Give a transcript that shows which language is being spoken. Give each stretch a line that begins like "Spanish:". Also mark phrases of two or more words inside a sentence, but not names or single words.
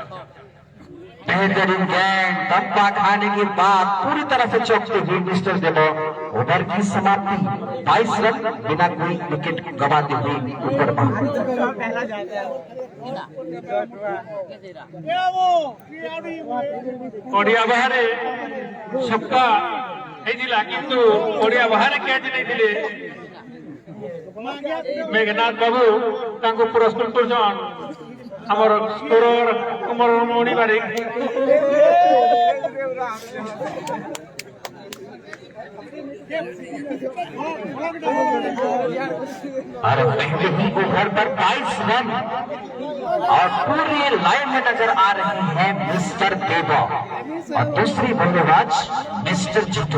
Hindi: बेहतरीन गेंद डब्बा खाने के बाद पूरी तरह से चौंकते हुए मिस्टर देवो ओवर की समाप्ति 22 रन बिना कोई विकेट गंवाते हुए ऊपर
Odia: ଓଡିଆ ବାହାରେ ଛକ୍କା ହେଇଥିଲା କିନ୍ତୁ ଓଡିଆ ବାହାରେ କ୍ୟାଚ୍ ନେଇଥିଲେ मेघनाथ बाबू ତାଙ୍କୁ ପୁରସ୍କୃତ କରୁଛନ୍ ଆମର ସ୍କୋରର କୁମାର ମଣି ବାରିକ।
Hindi: और पहले ही ओवर पर 22 रन और पूरी लाइन में नजर आ रहे हैं मिस्टर देवा और दूसरी बल्लेबाज मिस्टर जीतू।